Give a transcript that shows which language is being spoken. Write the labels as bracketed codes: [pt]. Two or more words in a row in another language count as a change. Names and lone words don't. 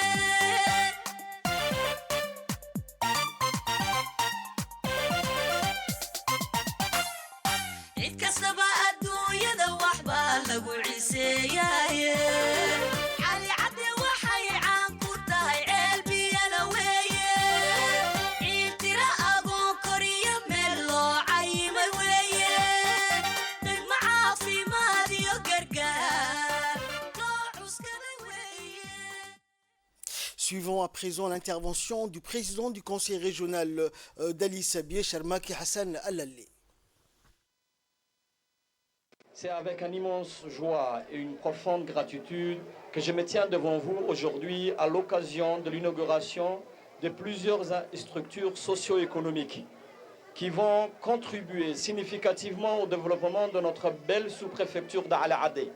[so] cid kastaba adduunyada waxbaa lagu ciseeyaaye cali cadde waxay caan ku tahay ceel biyana weeye ciid tira agoon koriyo meel loo cayimay weeye degmo caafimaad iyo gargaar loo cuskada weeye. [fr] Suivons à présent l'intervention du président du conseil régional d'Ali Sabieh, Charmaki Hassan Allalé. C'est avec une immense joie et une profonde gratitude que je me tiens devant vous aujourd'hui à l'occasion de l'inauguration de plusieurs structures socio-économiques qui vont contribuer significativement au développement de notre belle sous-préfecture d'Ali Adé.